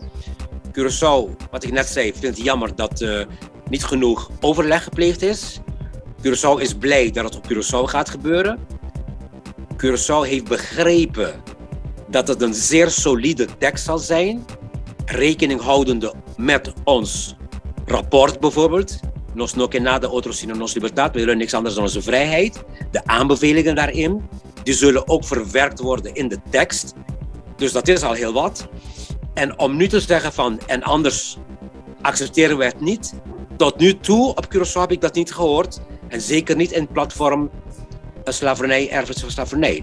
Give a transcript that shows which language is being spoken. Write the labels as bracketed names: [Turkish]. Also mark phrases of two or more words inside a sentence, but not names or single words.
[Dutch] Curaçao, wat ik net zei, vindt het jammer dat niet genoeg overleg gepleegd is. Curaçao is blij dat het op Curaçao gaat gebeuren. Curaçao heeft begrepen dat het een zeer solide tekst zal zijn, rekening houdende met ons rapport bijvoorbeeld. [Papiamento] Nos no que nada otro sino nos libertad. [Dutch] We willen niks anders dan onze vrijheid. De aanbevelingen daarin, die zullen ook verwerkt worden in de tekst. Dus dat is al heel wat. En om nu te zeggen van, en anders accepteren we het niet. Tot nu toe op Curaçao heb ik dat niet gehoord. En zeker niet in het platform slavernij, erfenis van slavernij.